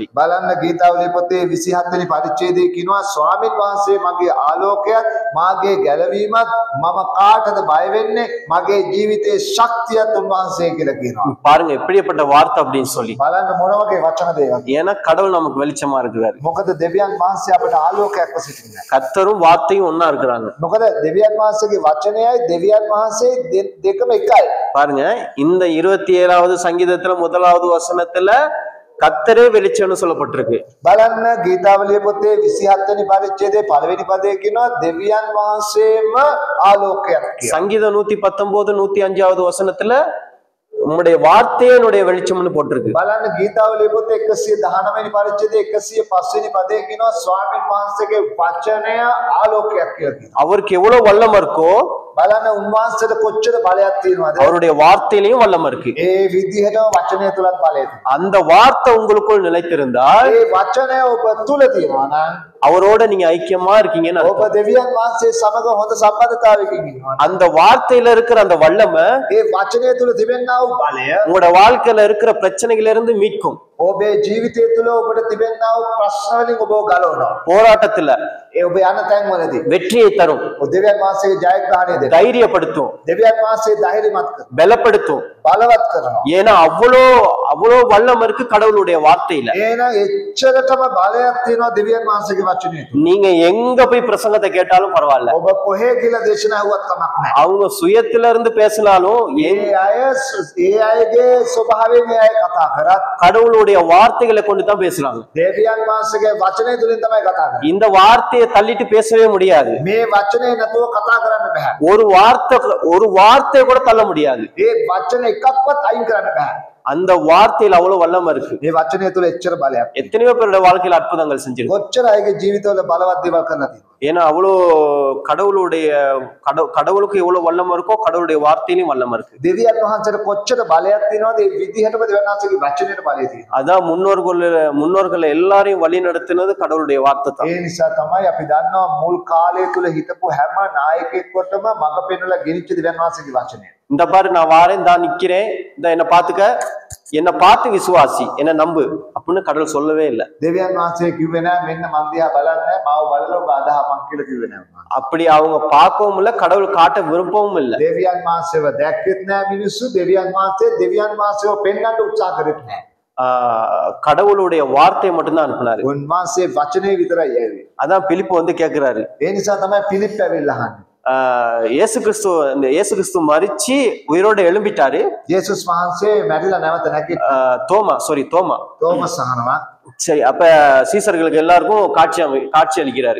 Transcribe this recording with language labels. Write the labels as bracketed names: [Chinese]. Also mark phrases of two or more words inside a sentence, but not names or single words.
[Sinhala] බලන්න ගීතාවලිය පොතේ 27 වෙනි පරිච්ඡේදයේ කියනවා ස්වාමීන් වහන්සේ මගේ ආලෝකයත් මාගේ ගැලවීමත් මම කාටද බය වෙන්නේ මගේ ජීවිතයේ ශක්තියත් උන්වහන්සේ කියලා කියනවා. [Tamil] பாருங்க எப்படிப்பட்ட வார்த்தை அப்படின்னு சொல்லி. [Sinhala] බලන්න මොන වගේ වචනද ඒවා. [Tamil] ஏன்னா கடவுள் நமக்கு வெளிச்சமா இருக்கிறாரு. [Sinhala] මොකද දෙවියන් වහන්සේ අපට ආලෝකයක්ව සිටිනවා. [Tamil] கர்த்தரும் வார்த்தையும் ஒன்னா இருக்கிறாங்க. [Sinhala] මොකද දෙවියන් වහන්සේගේ වචනයයි දෙවියන් වහන්සේ දෙකම එකයි. [Tamil] பாருங்க, இந்த 27வது சங்கீதத்துல 1வது வசனத்துல கர்த்தரே வெளிச்சம்னு சொல்லப்பட்டிருக்கு. [Sinhala] බලන්න ගීතාවලිය පොතේ 27 වෙනි පරිච්ඡේදයේ පළවෙනි පදයේ කියනවා දෙවියන් වහන්සේම ආලෝකයක් කියලා. [Tamil] சங்கீதம் 119 105வது வசனத்துல உம்முடைய வார்த்தையே என்னுடைய வெளிச்சம்னு போட்டிருக்கு. [Sinhala] බලන්න ගීතාවලිය පොතේ 119 වෙනි පරිච්ඡේදයේ 105 වෙනි පදයේ කියනවා ස්වාමීන් වහන්සේගේ වචනය ආලෝකයක් කියලා කියනවා. [Tamil] அவருக்கு எவ்வளவு வல்லமை இருக்கோ [Sinhala] බලන්න උන්වහන්සේට කොච්චර බලයක් තියෙනවද? [Tamil] அவருடைய வார்த்தையிலையும் வல்லமை இருக்கு. [Sinhala] ඒ විදිහටම වචනය තුලත් බලය තියෙනවා. [Tamil] அந்த வார்த்தை உங்களுக்குள் நிலைத்திருந்தால் [Sinhala] ඒ වචනය ඔබ තුල තියෙනවා නම් [Tamil] அவரோட நீங்க ஐக்கியமா இருக்கீங்கன்னு [Sinhala] ඔබ දෙවියන් වහන්සේ සමග හොඳ සම්බන්ධතාවයකින් ඉන්නවා. [Tamil] அந்த வார்த்தையில இருக்கிற அந்த வல்லமை [Sinhala] ඒ වචනය තුල තිබෙනා වූ බලය [Tamil] உங்களோட வாழ்க்கையில இருக்கிற பிரச்சனைகள் இருந்து மீட்கும். [Sinhala] ඔබේ ජීවිතය තුළ ඔබට තිබෙනා වූ ප්‍රශ්න වලින් ඔබව ගලවනවා. [Tamil] போராட்டத்துல [Sinhala] ඒ ඔබ යන තැන් වලදී [Tamil] வெற்றியை தரும், [Sinhala] දෙවියන් වහන්සේගේ ජයග්‍රහණය දෙනවා. [Tamil] தைரியப்படுத்தும், [Sinhala] දෙවියන් වහන්සේ ධෛර්යමත් කරනවා. [Tamil] பலப்படுத்தும், [Sinhala] බලවත් කරනවා. [Tamil] ஏன்னா அவ்வளோ வல்லம் இருக்கு கடவுளுடைய வார்த்தையில. [Sinhala] එහෙනම් එච්චරටම බලයක් තියෙනවා දෙවියන් වහන්සේගේ වචනේ තුල. [Tamil] நீங்க எங்க போய் பிரசங்கத்தை கேட்டாலும் பரவாயில்ல, [Sinhala] ඔබ කොහේ කියලා දේශනා ඇහුවත් කමක් නැහැ. [Tamil] அவங்க சுயத்துல இருந்து பேசினாலும் [Sinhala] ඒ අයගේ ස්වභාවයෙන් ඒ අය කතා කරත් [Tamil] கடவுளுடைய வார்த்தைகளை கொண்டு தான் பேசுறாங்க. [Sinhala] දෙවියන් වහන්සේගේ වචනේ තුලින් තමයි කතා කරන්නේ. [Tamil] இந்த வார்த்தையை தள்ளிட்டு பேசவே முடியாது. [Sinhala] මේ වචනේ නැතුව කතා කරන්න බෑ. [Tamil] ஒரு வார்த்தை கூட தள்ள முடியாது. [Sinhala] ඒ වචන එකක්වත් අයින් කරන්න බෑ. [Tamil] அந்த வார்த்தையில அவ்வளவு வல்லம் இருக்கு. [Sinhala] මේ වචනේ තුල එච්චර බලයක්. [Tamil] எத்தனையோ பேரோட வாழ்க்கையில அற்புதங்கள் செஞ்சிருக்கு. [Sinhala] කොච්චර අයගේ ජීවිතවල බලවත් දේවල් කරලා තියෙනවා. [Tamil] ஏன்னா அவ்வளோ கடவுளுக்கு எவ்வளவு வல்லம் இருக்கோ கடவுளுடைய வார்த்தையிலும் வல்லம் இருக்கு. [Sinhala] දෙවියන් වහන්සේට කොච්චර බලයක් තියෙනවද ඒ විදිහටම දෙවියන් වහන්සේගේ වචනේට බලය තියෙනවා. [Tamil] அதான் முன்னோர்கள் எல்லாரையும் வழி நடத்தினது கடவுளுடைய வார்த்தை தான். [Sinhala] ඒ නිසා තමයි අපි දන්නවා මුල් කාලය තුල හිටපු හැම නායකයෙක්වටම මඟ පෙන්වලා ගෙනිච්ච දෙවියන් වහන්සේගේ වචනය. [Tamil] இந்த பாரு நான் வாரேன், தான் நிக்கிறேன், இந்த என்ன பாத்துக்க, என்ன பார்த்து விசுவாசி, என்ன நம்பு அப்படின்னு கடவுள் சொல்லவே இல்லை. [Sinhala] දෙවියන් වහන්සේ කිව්වේ නෑ මෙන්න මන් දිහා බලන්න මාව බලලා ඔබ අදහමක් කියලා කිව්වේ නෑ. [Tamil] அப்படி அவங்க பார்க்கவும் இல்லை, கடவுள் காட்ட விருப்பவும் இல்லை. [Sinhala] දෙවියන් වහන්සේව දැක්කෙත් නෑ මිනිස්සු, දෙවියන් වහන්සේව පෙන්වන්න උත්සාහ කරෙත් නෑ. [Tamil] கடவுளுடைய வார்த்தையை மட்டும்தான் அனுப்புனாரு. [Sinhala] උන්වහන්සේ වචනේ විතරයි ඇවේ. [Tamil] அதான் பிலிப்பு வந்து கேட்கிறாரு. [Sinhala] ඒ නිසා තමයි පිලිප් ඇවිල්ලා අහන්නේ. [Tamil] இயேசு கிறிஸ்து மரிச்சு உயிரோட எழும்பிட்டாரு. [Sinhala] යේසුස් වහන්සේ මැරිලා නැවත නැගිට්ටා. [Tamil] தோமஸ் [Sinhala] අහනවා. [Tamil] சரி, அப்ப சீசர்களுக்கு எல்லாருக்கும் காட்சி அளிக்கிறாரு.